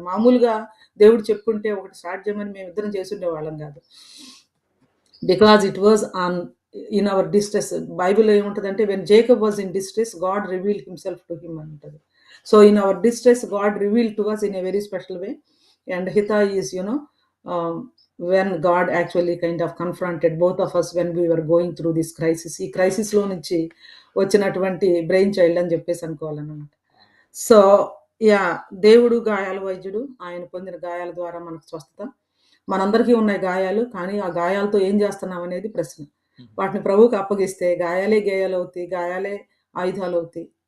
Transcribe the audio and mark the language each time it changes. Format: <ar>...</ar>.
<te>మామూలుగా దేవుడు చెప్పుంటే ఒకటి స్టార్ట్ చేయమని మేమిద్దరం చేసుండేవాళ్ళం గాదు.</te> <en>Because it was in our distress.</en> <te>బైబిల్‌లో ఏముంటదంటే</te> <en>When Jacob was in distress God revealed himself to him అని ఉంటది. So, in our distress God revealed to us in a very special way. And హిత is when God actually kind of confronted both of us when we were going through this crisis.</en> <te>ఈ క్రైసిస్‌లో నుంచి వచ్చినటువంటి brain child అని చెప్పేసి అనుకోవాలన్నమాట. So, దేవుడు గాయాల వైద్యుడు. ఆయన పొందిన గాయాల ద్వారా మనకు స్వస్థత. మనందరికీ ఉన్నాయి గాయాలు. కానీ ఆ గాయాలతో ఏం చేస్తున్నాం అనేది ప్రశ్న. వాటిని ప్రభువుకి అప్పగిస్తే గాయాలే గేయాలవుతాయి. గాయాలే ఆయుధాలవుతాయి.</te>